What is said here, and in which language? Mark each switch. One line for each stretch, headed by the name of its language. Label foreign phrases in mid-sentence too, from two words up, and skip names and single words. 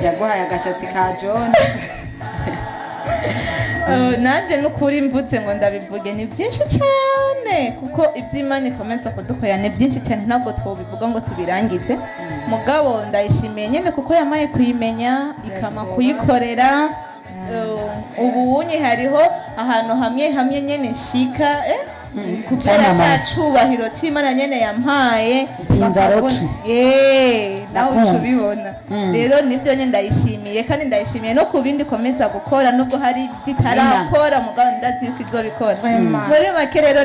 Rundi: yaguhaye agashatsi ka John nanjye n'ukuri mvutse ngo ndabivuge ni byinshi cyane kuko iby'Imana ikomeza kudukorera ni byinshi cyane ntabwo twobivuga ngo tubirangize mugabo ndayishimiye nyine kuko yamaye kuyimenya ikama kuyikorera ubunye hariho ahantu hamwe nyine nshika kubera cya cubahiro c'Imana nyene yampaye Pinzaroki. nawe uca ubibona rero nibyo nyine ndayishimiye kandi ndayishimiye no ku bindi komeza gukora nubwo hari byitarakora mugabo ndazi yuko izobikora muri make rero